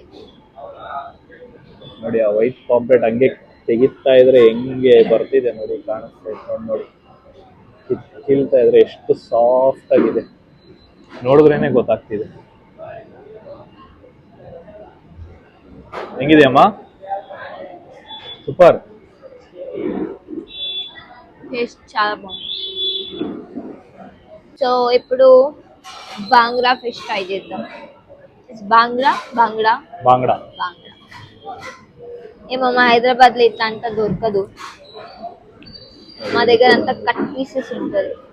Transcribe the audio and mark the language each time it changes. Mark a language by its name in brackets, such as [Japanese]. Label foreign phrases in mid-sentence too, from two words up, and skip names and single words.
[Kannada] ನೋಡಿ, ಆ [English] white pamphlet [Kannada] ಹಂಗೆ ತೆಗಿತಾ ಇದ್ರೆ ಹೆಂಗೆ ಬರ್ತಿದೆ ನೋಡಿ, ಕಾಣಿಸ್ತಾ ಇದೆ ನೋಡಿ. ಕೀಳ್ತಾ ಇದ್ರೆ ಎಷ್ಟು ಸಾಫ್ಟ್ ಆಗಿದೆ, ನೋಡಿದ್ರೇನೆ ಗೊತ್ತಾಗ್ತಿದೆ. ಹೆಂಗಿದೆಯಮ್ಮ? [Telugu] సూపర్. టేస్ట్ చాలా బాగుంది. సో ఇప్పుడు బాంగ్రా ఫిష్ ట్రై చేద్దాం. బాంగ్రా బాంగ్డా బాంగ్డా బాంగ్డా ఏమమ్మా హైదరాబాద్లో ఇట్లా అంత దొరకదు, మా దగ్గర అంతా [English] cut pieces [Telugu] ఉంటుంది.